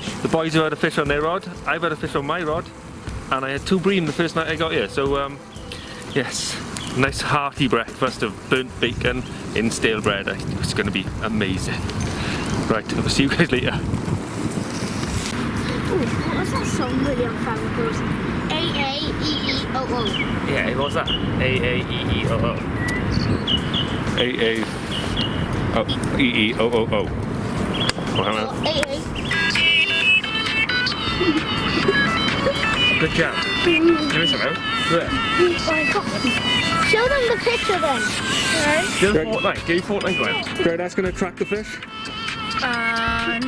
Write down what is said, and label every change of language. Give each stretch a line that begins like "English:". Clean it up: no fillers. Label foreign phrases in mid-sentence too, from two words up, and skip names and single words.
English: The boys have had a fish on their rod, I've had a fish on my rod, and I had 2 bream the first night I got here, so yes, nice hearty breakfast of burnt bacon in stale bread. It's going to be amazing. Right, I'll see you guys later. Ooh, what was that song William found? It was A-A-E-E-O-O. Yeah, what was that? A-A-E-E-O-O. A-A-E-E-O-O-O. Oh, hang on. A-A. Good job. Give me some out. There. Show them the picture then. Give me Fortnite. Give me Fortnite one. Greg, that's going to attract the fish? No.